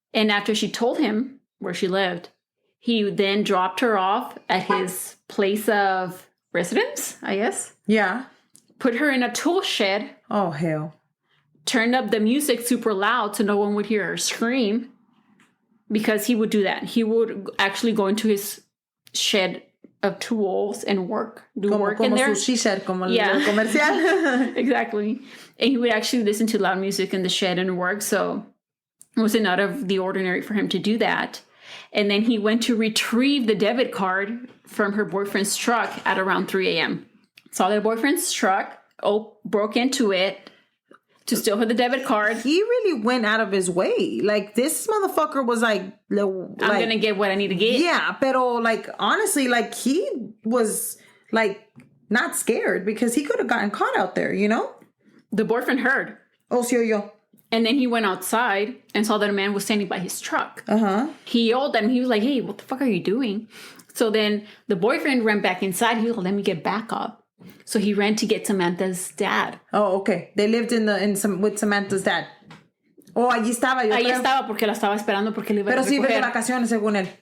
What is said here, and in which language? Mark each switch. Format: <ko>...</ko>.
<en>And after she told him where she lived, he then dropped her off at his place of residence, I guess. Yeah. Put her in a tool shed. Oh, hell. Turned up the music super loud so no one would hear her scream. Because he would do that. He would actually go into his shed of tools and do work in there.</en> <es>Su shed, como el comercial.</es> <en>Exactly. And he would actually listen to loud music in the shed and work. So it wasn't out of the ordinary for him to do that. And then he went to retrieve the debit card from her boyfriend's truck at around 3 a.m. Saw their boyfriend's truck, broke into it to steal her the debit card. He really went out of his way. Like, this motherfucker was like... I'm going to get what I need to get. Yeah, pero, like, honestly, like, he was, like, not scared because he could have gotten caught out there, you know? The boyfriend heard.</en> <es>Oh, sí oyó.</es> <en>And then he went outside and saw that a man was standing by his truck. Uh-huh. He yelled at him. He was like, hey, what the fuck are you doing? So then the boyfriend ran back inside. He was like, let me get back up. So he ran to get Samantha's dad. Oh, okay. They lived with Samantha's dad.</en> <es>Oh, allí estaba. Ahí estaba porque la estaba esperando porque le iba a recoger. Pero sí, de vacaciones, según él.</es>